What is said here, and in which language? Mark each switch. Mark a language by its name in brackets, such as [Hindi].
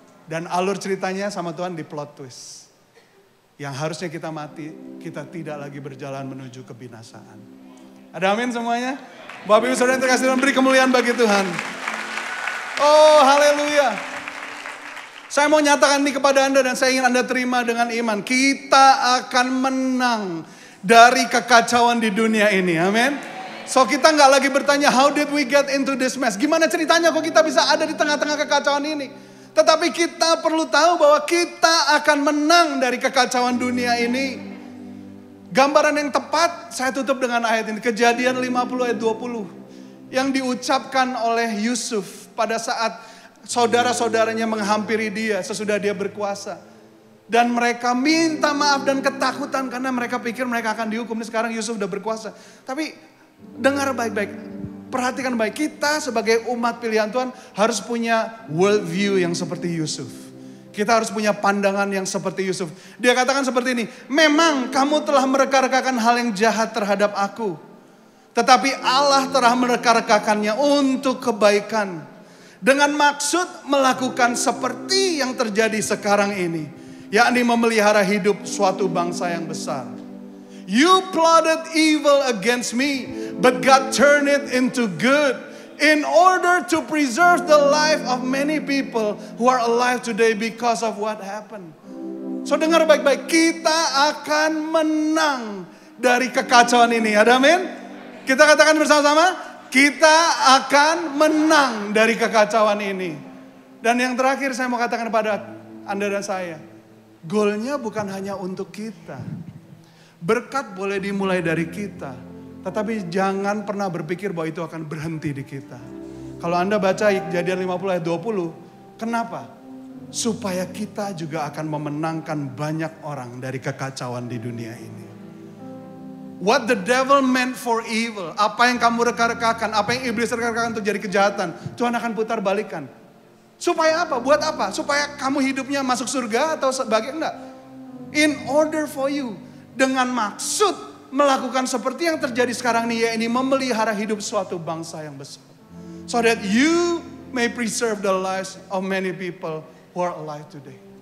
[Indonesian] Dan alur ceritanya sama Tuhan di plot twist. Yang harusnya kita mati, kita tidak lagi berjalan menuju kebinasaan. Ada amin semuanya? Bapak Ibu Saudara yang terkasih dan beri kemuliaan bagi Tuhan. Oh haleluya. Saya mau nyatakan ini kepada Anda dan saya ingin Anda terima dengan iman. Kita akan menang dari kekacauan di dunia ini. Amin. [English] So [Indonesian] kita nggak lagi bertanya, [English] how did we get into this mess? [Indonesian] Gimana ceritanya kok kita bisa ada di tengah-tengah kekacauan ini? Tetapi kita perlu tahu bahwa kita akan menang dari kekacauan dunia ini. Gambaran yang tepat, saya tutup dengan ayat ini. Kejadian 50 ayat 20. Yang diucapkan oleh Yusuf pada saat saudara-saudaranya menghampiri dia sesudah dia berkuasa. Dan mereka minta maaf dan ketakutan karena mereka pikir mereka akan dihukum. Ini sekarang Yusuf udah berkuasa. Tapi dengar baik-baik, perhatikan baik. Kita sebagai umat pilihan Tuhan harus punya world view yang seperti Yusuf. Kita harus punya pandangan yang seperti Yusuf. Dia katakan seperti ini, memang kamu telah mereka-rekakan hal yang jahat terhadap aku. Tetapi Allah telah mereka-rekakannya untuk kebaikan. Dengan maksud melakukan seperti yang terjadi sekarang ini. Yakni memelihara hidup suatu bangsa yang besar. [English] You plotted evil against me, but God turned it into good. In order to preserve the life of many people who are alive today because of what happened. [Indonesian] So dengar baik-baik, kita akan menang dari kekacauan ini. Ada amin? Kita katakan bersama-sama, kita akan menang dari kekacauan ini. Dan yang terakhir saya mau katakan kepada Anda dan saya, goalnya bukan hanya untuk kita. Berkat boleh dimulai dari kita, tetapi jangan pernah berpikir bahwa itu akan berhenti di kita. Kalau Anda baca Kejadian 50 ayat 20, kenapa? Supaya kita juga akan memenangkan banyak orang dari kekacauan di dunia ini. [English] What the devil meant for evil, [Indonesian] apa yang kamu reka-rekakan, apa yang iblis reka-rekakan untuk jadi kejahatan, Tuhan akan putar balikan. Supaya apa? Buat apa? Supaya kamu hidupnya masuk surga atau sebagai enggak? [English] In order for you, [Indonesian] dengan maksud melakukan seperti yang terjadi sekarang ini, yaitu memelihara hidup suatu bangsa yang besar. [English] So that you may preserve the lives of many people who are alive today.